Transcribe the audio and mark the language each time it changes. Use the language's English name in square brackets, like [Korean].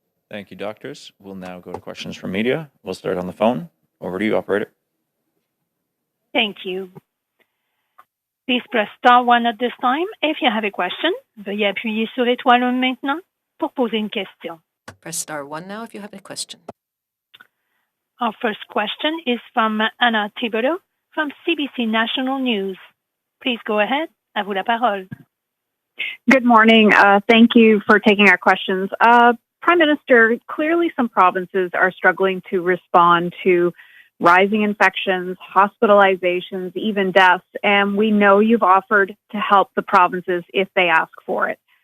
[English] Thank you, doctors. We'll now go to questions from media. We'll start on the phone. Over to you, operator. Thank you. Please press star 1 at this time if you have a question. [French] Veuillez appuyer sur étoile 1 maintenant pour poser une question. [English] Press star 1 now if you have a question. Our first question is from Anna Thibodeau from CBC National News. Please go ahead. [French] À vous la parole. [English] Good morning. Thank you for taking our questions. Prime Minister, clearly some provinces are struggling to respond to rising infections, hospitalizations, even deaths, and we know you've offered to help the provinces if they ask for it.